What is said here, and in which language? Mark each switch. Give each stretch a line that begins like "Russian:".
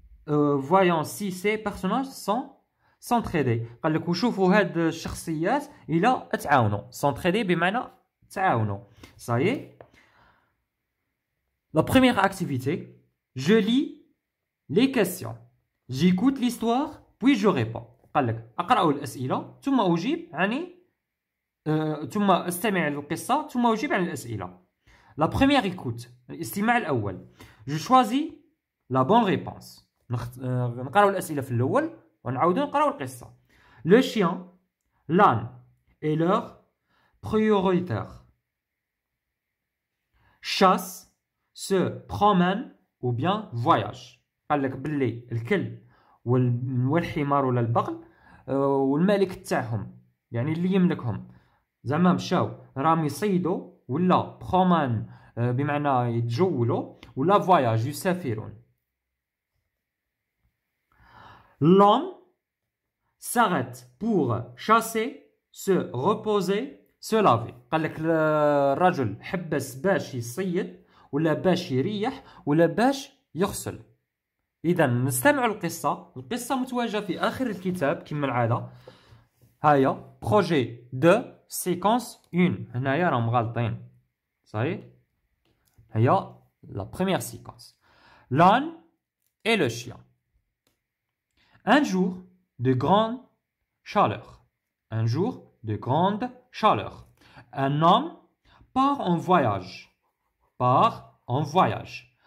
French: voyant si ces personnages sont s'entraider.
Arabic: قال لك وشوفوا هاد الشخصيات إلى تعاونوا.
French: s'entraider
Arabic: بمعنى تعاونوا.
French: Ça y est. La première activité, je lis les questions. J'écoute l'histoire, puis je réponds.
Arabic: قال لك أقرأ الأسئلة ثم أجيب عن ثم أستمع للقصة ثم أجيب عن الأسئلة.
French: La première écoute,
Arabic: الاستماع الأول.
French: Je choisis la bonne réponse.
Arabic: نقراو الأسئلة في الأول ونعاودو نقراو القصة.
French: Le chien, l'âne et leur prioritaire. Chasse, se promène ou bien voyage.
Arabic: قال لك باللي الكلب والحمار ولا البغل والمالك تاعهم يعني اللي يملكهم زعما مشاو راهم يصيدوا ولا برومان بمعنى يتجولوا ولا فواياج يسافرون.
French: L'homme s'arrête pour chasser, se reposer, se laver.
Arabic: قال لك الرجل حبس باش يصيد ولا باش يريح ولا باش يغسل. إذا نستمع القصة. القصة متواجدة في آخر الكتاب كما العادة. هيا بروجي 2
French: séquence 1.
Arabic: هنايا راهم غالطين. صحيح.
French: هيا la première séquence. L'âne et le chien. Un jour de grande chaleur. Un jour de grande chaleur. Un homme part en voyage. Part en voyage.